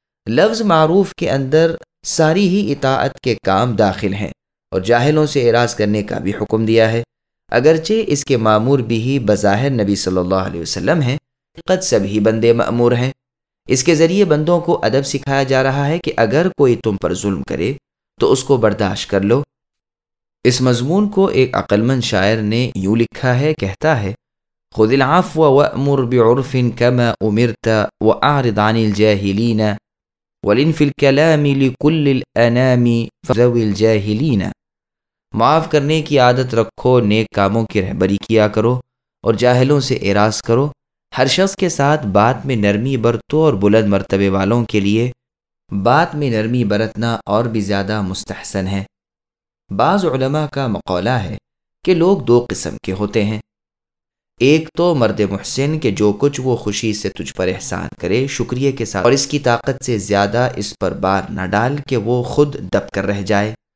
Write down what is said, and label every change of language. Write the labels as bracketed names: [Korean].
[Urdu] لفظ معروف کے اندر ساری ہی اطاعت کے کام داخل ہیں، اور جاہلوں سے اعراض کرنے کا بھی حکم دیا ہے، اگرچہ اس کے مامور بھی ہی بظاہر نبی صلی اللہ علیہ وسلم ہیں، قد سب ہی بندے مامور ہیں. اس کے ذریعے بندوں کو ادب سکھایا جا رہا ہے کہ اگر کوئی تم پر ظلم کرے تو اس کو برداشت کر لو. اس مضمون کو ایک عقلمند شاعر نے یوں لکھا ہے، کہتا ہے، [Arabic] خذ العفو وأمر بعرف كما أمرت وأعرض عن الجاهلين ولن في الكلام لكل الأنام فذوي الجاهلين. [Urdu] معاف کرنے کی عادت رکھو، نیک کاموں کی رہبری کیا کرو اور جاہلوں سے اعراض کرو. ہر شخص کے ساتھ بات میں نرمی برتو اور بلند مرتبے والوں کے لیے بات میں نرمی برتنا اور بھی زیادہ مستحسن ہے. بعض علماء کا مقولہ ہے کہ لوگ دو قسم کے ہوتے ہیں، ایک تو مرد محسن کہ جو کچھ وہ خوشی سے تجھ پر احسان کرے شکریہ کے ساتھ اور اس کی طاقت سے زیادہ اس پر بار نہ ڈال کہ وہ خود دب کر رہ جائے.